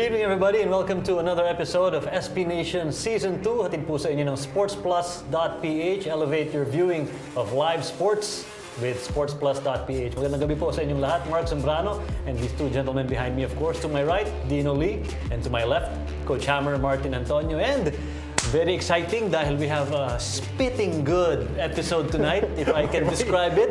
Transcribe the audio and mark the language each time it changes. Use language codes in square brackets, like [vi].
[en] everybody, and welcome to another episode of SPNation Season 2. [tl] Hatid po sa inyo ng sportsplus.ph. [en] Elevate your viewing of live sports with sportsplus.ph. [tl] Magandang gabi po sa inyong lahat. [en] Mark Zambrano and these two gentlemen behind me, of course. To my right, Dino Lee, and to my left, Coach Hammer, Martin Antonio. And very exciting dahil we have a spitting good episode tonight, if I can describe it.